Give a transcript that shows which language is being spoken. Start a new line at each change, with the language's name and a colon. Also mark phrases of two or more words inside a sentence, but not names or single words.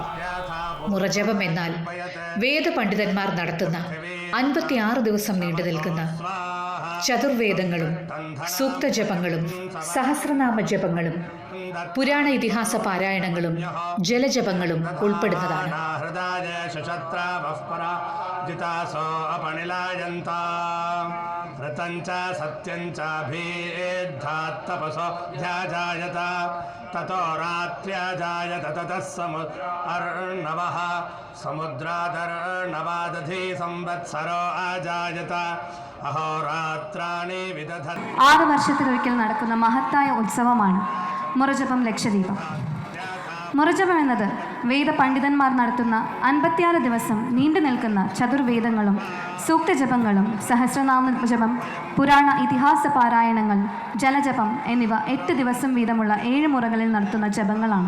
Malayalam: മുറജപം എന്നാൽ വേദപണ്ഡിതന്മാർ നടത്തുന്ന 56 ദിവസം നീണ്ടു നിൽക്കുന്ന ചതുർവേദങ്ങളും സൂക്തജപങ്ങളും സഹസ്രനാമ ജപങ്ങളും പുരാണ ഇതിഹാസ പാരായണങ്ങളും ജലജപങ്ങളും ഉൾപ്പെടുന്നതാണ്.
Sanskrit: ततो रात्र्याजायत ततः समुद्रार्णवः समुद्रादर्णवादधि संवत्सरो आजायत അഹോരാത്രാണി വിദധ.
Malayalam: 6 വർഷത്തിലൊരിക്കൽ നടക്കുന്ന മഹത്തായ ഉത്സവമാണ് മുറജപം, ലക്ഷദ്വീപം. മുറജപം എന്നത് വേദപണ്ഡിതന്മാർ നടത്തുന്ന 56 ദിവസം നീണ്ടു നിൽക്കുന്ന ചതുർവേദങ്ങളും സൂക്തജപങ്ങളും സഹസ്രനാമ ജപം, പുരാണ ഇതിഹാസ പാരായണങ്ങൾ, ജലജപം എന്നിവ 8 ദിവസം വീതമുള്ള 7 മുറകളിൽ നടത്തുന്ന ജപങ്ങളാണ്.